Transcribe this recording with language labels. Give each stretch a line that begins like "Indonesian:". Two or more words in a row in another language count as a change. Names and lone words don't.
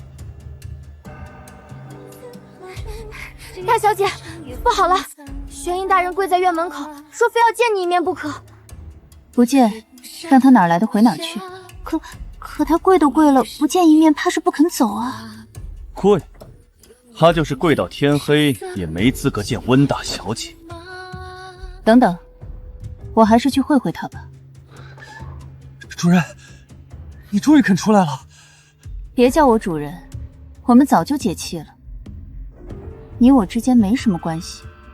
Chinese: 大小姐，不好了，玄英大人跪在院門口，說非要見你一面不可。不見，讓他哪兒來的回哪兒去。可他跪都跪了，不見一面，怕是不肯走啊。跪？他就是跪到天黑，也沒資格見溫大小姐。等等，我還是去會會他吧。主人，你終於肯出來了。別叫我主人，我們早就解氣了。你我之間沒什麼關係。